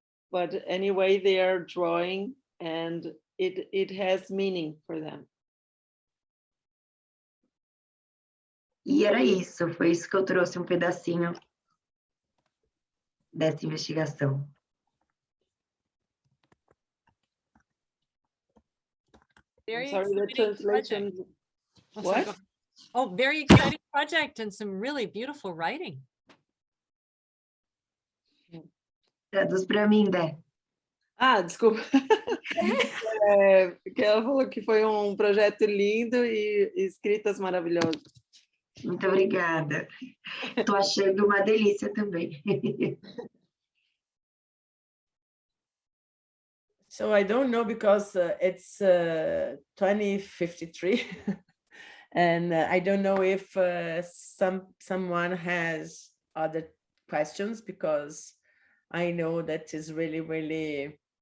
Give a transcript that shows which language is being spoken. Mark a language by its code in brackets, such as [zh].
[en] But anyway, they are drawing and it has meaning for them. [pt] E era isso, foi isso que eu trouxe um pedacinho dessa investigação. [en] Very Sorry, the exciting translation. project. Oh, sorry, What? go ahead. Oh, very exciting project and some really beautiful writing. [pt] Traduz para mim, Dé. Desculpa. Porque ela falou que foi um projeto lindo e escritas maravilhosas. Muito obrigada. Estou achando uma delícia também. [en] So I don't know because it's 2053 and I don't know if someone has other questions because I know that is really